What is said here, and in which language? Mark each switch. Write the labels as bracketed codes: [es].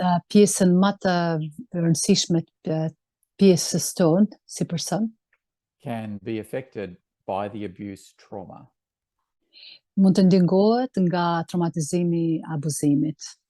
[sq] Pjesën më të rëndësishme të pjesës tonë si person [en] can be affected by the abuse trauma. [sq] mund të ndingohet nga traumatizimi abuzimit.